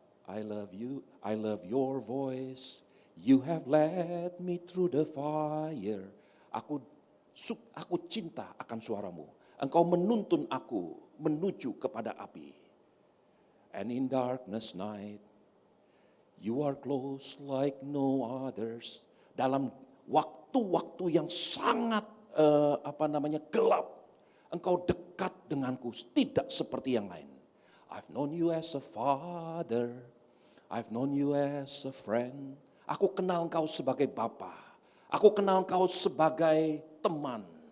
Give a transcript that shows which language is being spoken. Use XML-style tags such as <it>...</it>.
<en>I love you, I love your voice, you have led me through the fire.</en> <id>Aku cinta akan suaramu, engkau menuntun aku menuju kepada api.</id> <en>And in darkness night, you are close like no others.</en> <id>Dalam waktu-waktu yang sangat gelap, engkau dekat denganku, tidak seperti yang lain.</id> <en>I've known you as a father, I've known you as a friend.</en> <id>Aku kenal engkau sebagai bapa, aku kenal engkau sebagai teman.</id>